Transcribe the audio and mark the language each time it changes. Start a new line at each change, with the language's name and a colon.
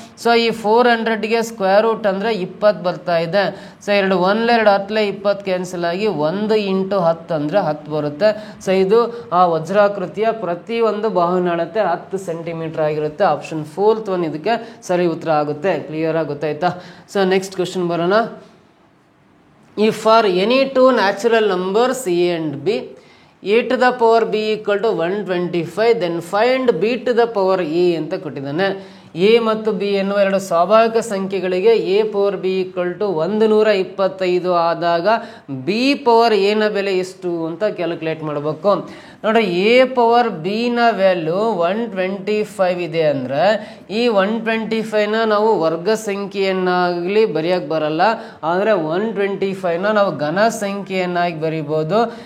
Kannada: So ಈ 400ಗೆ square root ಅಂದ್ರೆ 20 ಬರ್ತಾ ಇದೆ. ಸೊ 2 1 2 10 20 ಕ್ಯಾನ್ಸಲ್ ಆಗಿ 1 ಇಂಟು 10 ಅಂದರೆ 10 ಬರುತ್ತೆ. ಸೊ ಇದು ಆ ವಜ್ರಾಕೃತಿಯ ಪ್ರತಿಯೊಂದು ಬಾಹುವಿನ ಅಳತೆ 10 ಸೆಂಟಿಮೀಟರ್ ಆಗಿರುತ್ತೆ. ಆಪ್ಷನ್ 4th ಒನ್ ಇದಕ್ಕೆ ಸರಿ ಉತ್ತರ ಆಗುತ್ತೆ. ಕ್ಲಿಯರ್ ಆಗಿ ಗೊತ್ತಾಯ್ತಾ? ಸೊ ನೆಕ್ಸ್ಟ್ ಕ್ವಶನ್ ಬರೋಣ.
English: if for any two natural numbers A and B, a to the power b equal to 125, then find b to the power a
Kannada: ಅಂತ ಕೊಟ್ಟಿದ್ದಾನೆ. ಎ ಮತ್ತು ಬಿ ಎನ್ನುವ ಎರಡು ಸ್ವಾಭಾವಿಕ ಸಂಖ್ಯೆಗಳಿಗೆ A power B equal to 125 ಆದಾಗ B power A ನ ಬೆಲೆ ಎಷ್ಟು ಅಂತ ಕ್ಯಾಲ್ಕುಲೇಟ್ ಮಾಡಬೇಕು. ನೋಡ್ರಿ, ಎ ಪವರ್ ಬಿ ನ ವ್ಯಾಲ್ಯೂ 125 ಇದೆ ಅಂದ್ರೆ ಈ 125ನ ನಾವು ವರ್ಗ ಸಂಖ್ಯೆಯನ್ನಾಗಲಿ ಬರೆಯಕ್ಕೆ ಬರಲ್ಲ, ಆದರೆ 125ನ ನಾವು ಘನ ಸಂಖ್ಯೆಯನ್ನಾಗಿ ಬರಿಬೋದು.